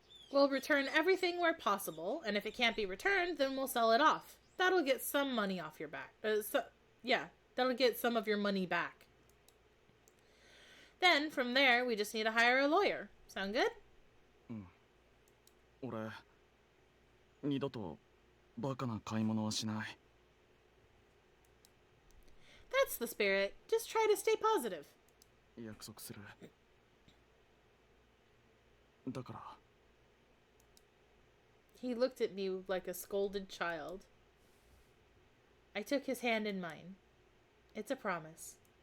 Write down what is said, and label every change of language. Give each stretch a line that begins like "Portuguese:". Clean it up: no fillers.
English: We'll return everything where possible, and if it can't be returned, then we'll sell it off. That'll get some money off your back. That'll get some of your money back. Then, from there, we just need to hire a lawyer. Sound good?
Japanese: 俺、二度とバカな買い物はしない。
English: That's the spirit. Just try to stay positive.
Japanese: 約束する。だから。
English: He looked at me like a scolded child. I took his hand in mine. It's a promise.